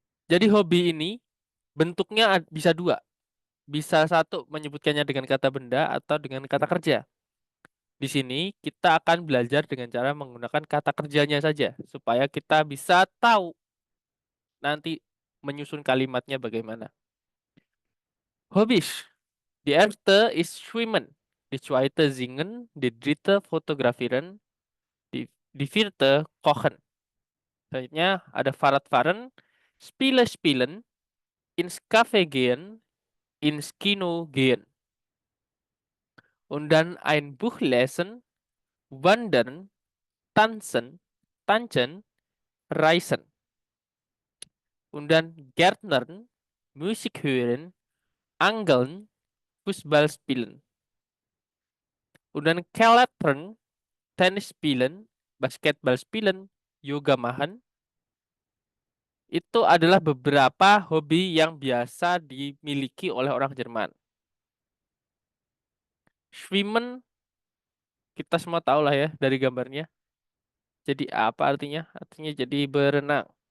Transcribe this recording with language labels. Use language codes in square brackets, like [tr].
[id] Jadi hobi ini bentuknya bisa dua. Bisa satu menyebutkannya dengan kata benda atau dengan kata kerja. Di sini kita akan belajar dengan cara menggunakan kata kerjanya saja supaya kita bisa tahu nanti menyusun kalimatnya bagaimana. [de] Hobbys. Die erste ist Schwimmen. Die zweite Singen. Die dritte Fotografieren. Die vierte Kochen. [id] Selanjutnya ada [de] Fahrradfahren, Spiele spielen, ins Café gehen, ins Kino gehen. Und dann ein Buch lesen, wandern, tanzen, reisen. Und dann Gärtnern, Musik hören, angeln, Fußball spielen. Und dann Klettern, Tennis spielen, Basketball spielen, Yoga machen. [id] Itu adalah beberapa hobi yang biasa dimiliki oleh orang Jerman. Schwimmen kita semua tahu lah ya dari gambarnya. Jadi apa artinya? Artinya jadi berenang.